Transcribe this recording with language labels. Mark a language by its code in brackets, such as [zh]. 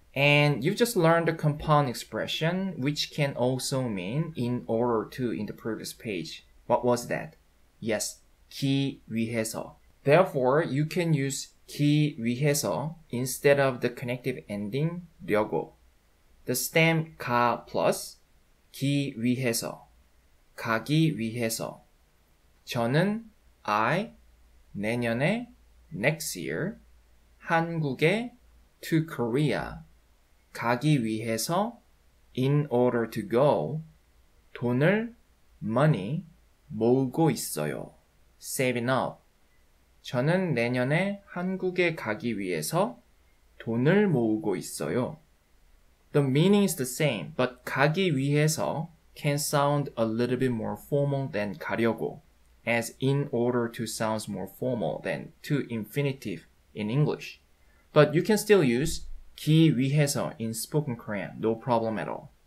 [en] And you've just learned the compound expression, which can also mean in order to in the previous page. What was that? Yes, 기 위해서. Therefore, you can use 기 위해서 instead of the connective ending 려고. The stem 가 plus 기 위해서, 가기 위해서. 저는 I 내년에 next year 한국에 to Korea 가기 위해서 in order to go 돈을 money 모으고 있어요. saving up. [ko] 저는 내년에 한국에 가기 위해서 돈을 모으고 있어요. [en] The meaning is the same, but 가기 위해서 can sound a little bit more formal than 가려고, as in order to sounds more formal than to infinitive in English. But you can still use 기 위해서 in spoken Korean, no problem at all.